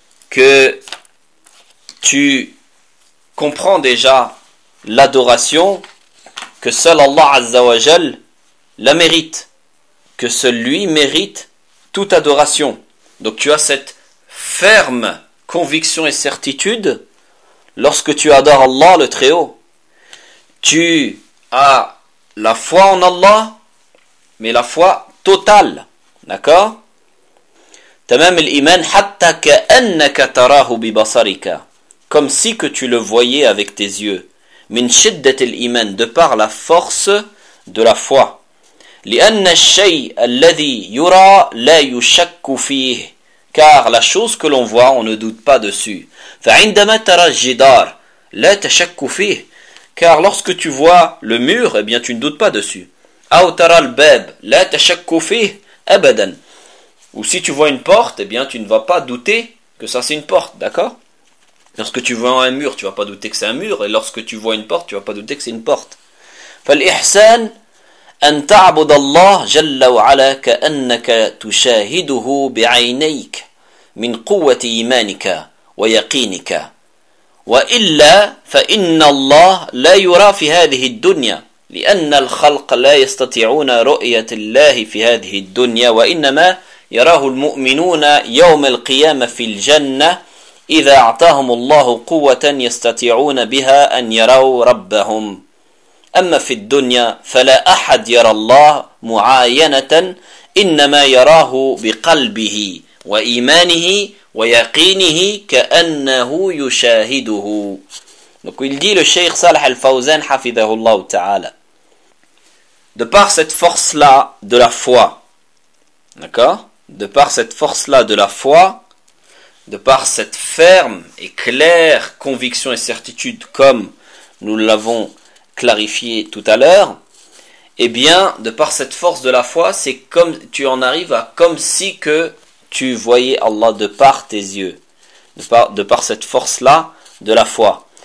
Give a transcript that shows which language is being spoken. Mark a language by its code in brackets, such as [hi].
[fr] que tu comprends déjà l'adoration que seul Allah Azza wa Jal la mérite, que seul lui mérite toute adoration. Donc tu as cette ferme conviction et certitude lorsque tu adores Allah le Très-Haut. Tu as la foi en Allah, mais la foi totale. D'accord ? [ar] Tamam al-iman hatta ka'annaka tarahu bi basarika. [fr] Comme si que tu le voyais avec tes yeux. [ar] Min shiddat al-iman, [fr] de par la force de la foi. [ar] لأن الشيء الذي يرى لا يشك فيه, [fr] car la chose que l'on voit, on ne doute pas dessus. [ar] فعندما ترى الجدار لا تشك فيه, [fr] car lorsque tu vois le mur, eh bien tu ne doutes pas dessus. [ar] أو ترى الباب لا تشك فيه أبدا, [fr] ou si tu vois une porte, eh bien tu ne vas pas douter que ça c'est une porte, d'accord? Lorsque tu vois un mur, tu ne vas pas douter que c'est un mur, et lorsque tu vois une porte, tu ne vas pas douter que c'est une porte. [ar] فالإحسان أن تعبد الله جل وعلا كأنك تشاهده بعينيك من قوة إيمانك ويقينك وإلا فإن الله لا يرى في هذه الدنيا لأن الخلق لا يستطيعون رؤية الله في هذه الدنيا وإنما يراه المؤمنون يوم القيامة في الجنة إذا أعطاهم الله قوة يستطيعون بها أن يروا ربهم. أما في الدنيا فلا أحد يرى الله معاينة إنما يراه بقلبه وإيمانه ويقينه كأنه يشاهده. [fr] Donc il dit le Cheikh Salih al-Fawzan [ar] حفظه الله تعالى. [fr] De par cette force là de la foi, d'accord, de par cette force là de la foi, de par cette ferme et claire conviction et certitude comme nous l'avons clarifié tout à l'heure, eh bien, de par cette force de la foi, c'est comme tu en arrives à comme si que tu voyais Allah de par tes yeux, de par cette force-là de la foi.